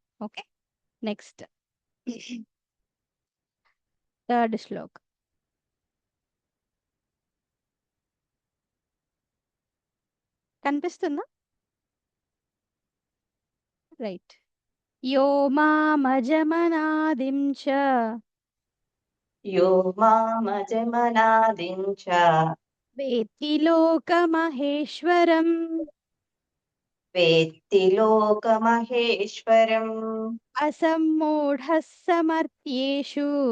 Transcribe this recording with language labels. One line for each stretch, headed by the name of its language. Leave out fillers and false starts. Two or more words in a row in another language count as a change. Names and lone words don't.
English: okay. next. third shlok.
Telugu: కనిపిస్తుందా?
Sanskrit: రైట్. యో మామజమనాదిం చ यो मामजमनादिं च వేత్తి లోకమహేశ్వరం वेत्ति लोकमहेश्वरम् అసమ్మూఢः సమర్థ్యేషు